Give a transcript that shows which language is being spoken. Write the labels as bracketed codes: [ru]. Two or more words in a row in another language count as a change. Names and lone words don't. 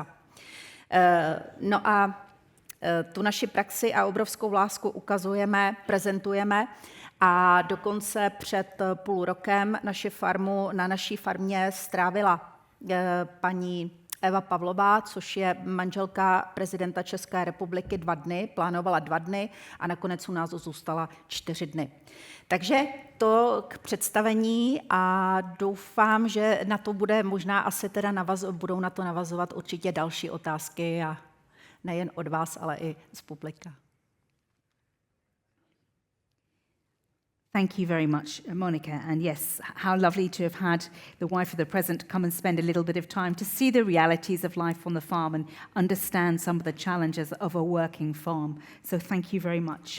[cs] No a tu naši praxi a obrovskou lásku ukazujeme, prezentujeme a dokonce před půl rokem na naší farmě strávila paní Eva Pavlová, což je manželka prezidenta České republiky 2 dny, plánovala 2 dny a nakonec u nás zůstala 4 dny. Takže to k představení a doufám, že na to bude možná asi teda budou na to navazovat určitě další otázky a nejen od vás, ale i z publika. [en] Thank you very much, Monica. And yes, how lovely to have had the wife of the president come and spend a little bit of time to see the realities of life on the farm and understand some of the challenges of a working farm. So thank you very much.